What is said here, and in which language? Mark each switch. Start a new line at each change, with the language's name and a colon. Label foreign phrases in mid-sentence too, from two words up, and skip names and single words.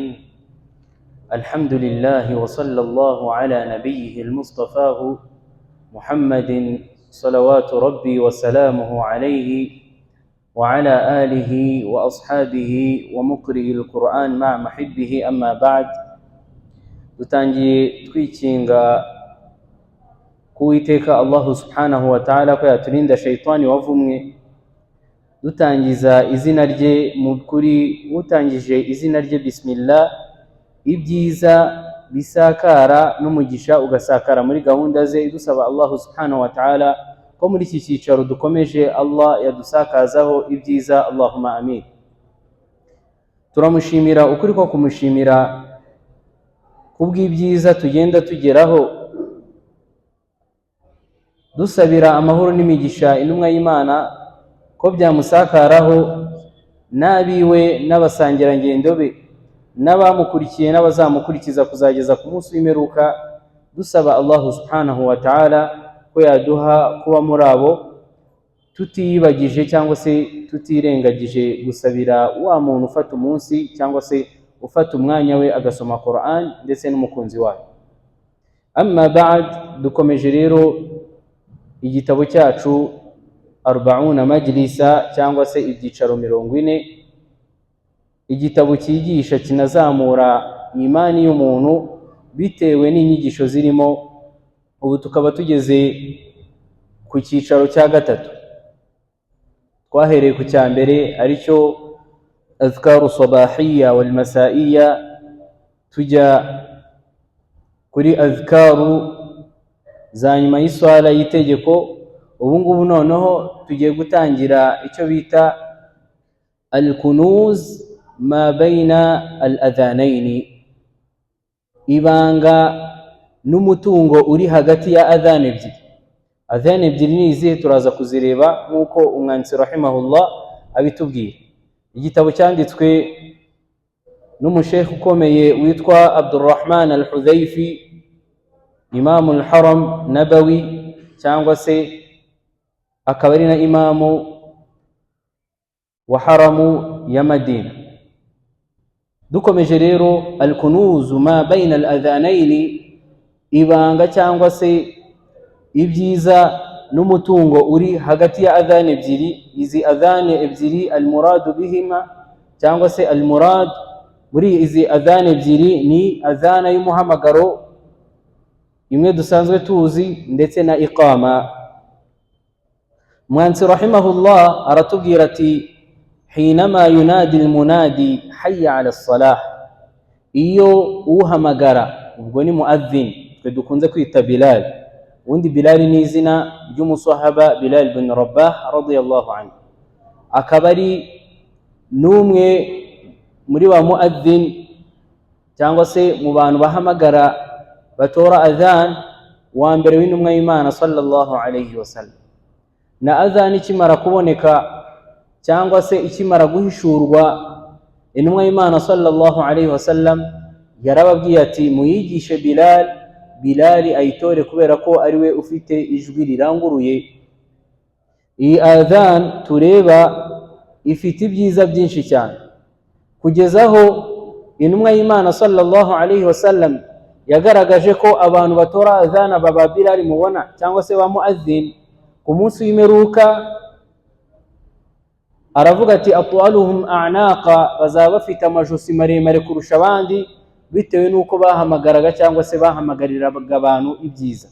Arabic: الحمد لله وصلى الله على نبيه المصطفاه محمد صلوات ربي وسلامه عليه وعلى آله وأصحابه ومقرئ القرآن مع محبه. أما بعد،
Kinyarwanda: dutangiye twikinga kuwiteka
Arabic: الله سبحانه وتعالى
Kinyarwanda: ko yaturinda shaytani wavumwe, dutangiza izina rye mu kuri utangije izina rye bismillah, ibyiza bisakara n'umugisha ugasakara muri gahunda ze, dusaba
Arabic: الله سبحانه وتعالى
Kinyarwanda: ko muri iki cyicaro dukomeje Allah yadusakazaho ibyiza,
Arabic: اللهم آمين.
Kinyarwanda: Turamushimira ukuri ko kumushimira kubw'ibyiza tugenda tugeraho, dusabira amahoro n'imigisha intumwa y'Imana ko byamusakaraho n'abiwe n'abasangirangendo be n'abamukurikiye n'abazamukurikiza kuzageza ku munsi w'imperuka, dusaba
Arabic: الله سبحانه وتعالى
Kinyarwanda: ko yaduha kuba muri abo tutiyibagije cyangwa se tutirengagije gusabira wa muntu ufata umunsi cyangwa se ufata umwanya we agasoma Qur'an ndetse n'umukunzi wayo.
Arabic: أما بعد,
Kinyarwanda: dukomeje rero igitabo cyacu 40 majlisa cyangwa se ibyicaro 40, igitabo cyigisha kinazamura imani y'umuntu bitewe n'inyigisho zirimo. Ubu tukaba tugeze ku cyicaro cya gatatu. Twahereye ku cya mbere aricyo
Arabic: أذكار الصباحية والمسائية,
Kinyarwanda: tujya kuri azkaru za nyuma y'iswala y'itegeko. Ubu ngubu noneho tugiye gutangira icyo bita
Arabic: الكنوز ما بين الأذانين,
Kinyarwanda: ibanga n'umutungo uri hagati ya adhan ebyiri. Adhan ebyiri ni izihe? Turaza kuzireba nk'uko umwanditsi rahimahullah abitubwira. Igitabo cyanditswe n'umushekh ukomeye witwa Abdurrahman al-Hudhaifi, Imam al-Haram Nabawi, cyangwa se akaba ari na imamu wa haramu ya Madina. Dukomeje rero
Arabic: الكنوز ما بين الأذانين,
Kinyarwanda: ibanga cyangwa se ibyiza n'umutungo uri hagati ya adhan ebyiri. Izi adhan ebyiri
Arabic: المراد بهما
Kinyarwanda: cyangwa se al-murad muri izi adhan ebyiri ni adhana y'umuhamagaro imwe dusanzwe tuzi ndetse na iqama. Mwansi rahimahullah aratubwira ati
Arabic: حينما ينادي المنادي حي على الصلاة,
Kinyarwanda: iyo uhamagara, ubwo ni muadhin, twe dukunze kwita Bilal. Undi Bilal ni izina ry'umusahaba Bilal bin Rabah
Arabic: رضي الله عنه,
Kinyarwanda: akaba ari n'umwe muri ba muadhin cyangwa se mu bantu bahamagara batora adhan wa mbere w'intumwa y'Imana
Arabic: صلى الله عليه وسلم.
Kinyarwanda: Na adhan ikimara kuboneka cyangwa se ikimara guhishurwa, intumwa y'Imana
Arabic: صلى الله عليه وسلم
Kinyarwanda: yarababwiye ati muyigishe Bilal ayitore kubera ko ari we ufite ijwi riranguruye. Iyi adhan tureba ifite ibyiza byinshi cyane, kugezaho intumwa y'Imana
Arabic: صلى الله عليه وسلم
Kinyarwanda: yagaragaje ko abantu batora adhan baba Bilal mubona cyangwa se ba muadhin, ku munsi w'imperuka aravuga ati
Arabic: أطولهم أعناقا,
Kinyarwanda: bazaba bafite amajosi maremare kurusha abandi bitewe n'uko bahamagaraga cyangwa se bahamagariraga abantu ibyiza.